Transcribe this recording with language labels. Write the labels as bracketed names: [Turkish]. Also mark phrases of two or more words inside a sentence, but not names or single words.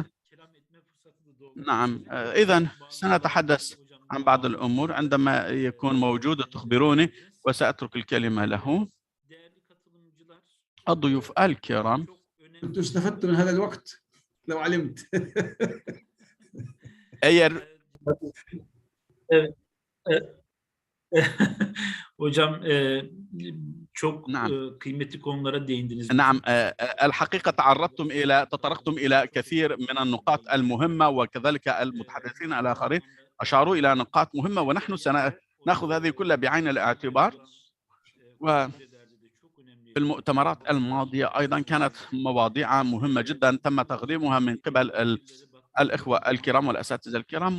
[Arabic] نعم، إذن سنتحدث عن بعض الأمور عندما يكون موجود تخبروني، وسأترك الكلمة له. الضيوف الكرام، كنت استفدت من هذا الوقت لو علمت. [Turkish] Hocam çok kıymetli konulara değindiniz. [Arabic] نعم، الحقيقة تطرقتم إلى كثير من النقاط المهمة، وكذلك المتحدثين الآخرين أشاروا إلى نقاط مهمة، ونحن سنأخذ هذه كلها بعين الاعتبار. وفي المؤتمرات الماضية أيضا كانت مواضيع مهمة جدا تم تقديمها من قبل الإخوة الكرام والأساتذة الكرام.